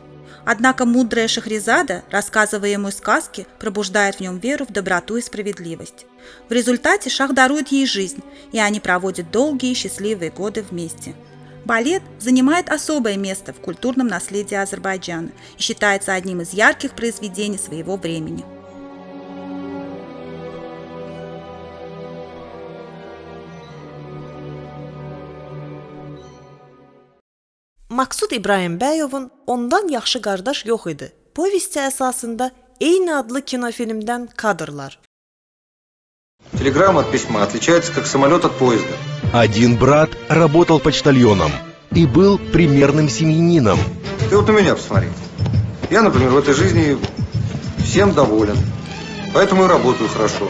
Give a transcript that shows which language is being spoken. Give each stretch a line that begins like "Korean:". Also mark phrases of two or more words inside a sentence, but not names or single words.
Russian: Однако мудрая Шахризада, рассказывая ему сказки, пробуждает в нем веру в доброту и справедливость. В результате шах дарует ей жизнь, и они проводят долгие счастливые годы вместе. Балет занимает особое место в культурном наследии Азербайджана и считается одним из ярких произведений своего времени.
Azerbaijani: Maksud İbrahimbəyovun Ondan yaxşı qardaş yox idi povesti əsasında eyni adlı kinofilmdən kadrlar.
Russian: Телеграмма от письма отличается как самолет от поезда. Один брат работал почтальоном и был примерным семьянином. Ты вот на меня посмотри. Я, например, в этой жизни всем доволен. Поэтому и работаю хорошо.